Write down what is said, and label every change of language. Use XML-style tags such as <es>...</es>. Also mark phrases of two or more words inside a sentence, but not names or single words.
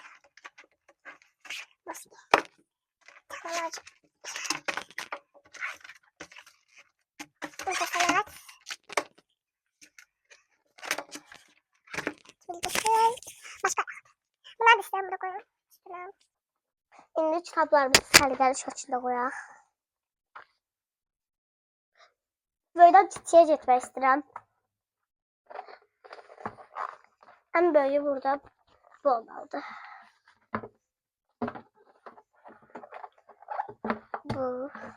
<tr>Nasıl? Teknoloji. İnternet. Bilgisayar. Başka. Bunlar da istedim burada koyalım.</tr> <az>İndi kitaplarımızı sərgəli şəkildə qoyaq. Böyüdən çiçəyə getmək istəyirəm. Ən böyüyü burada bu olmalıdır. Bu.</az>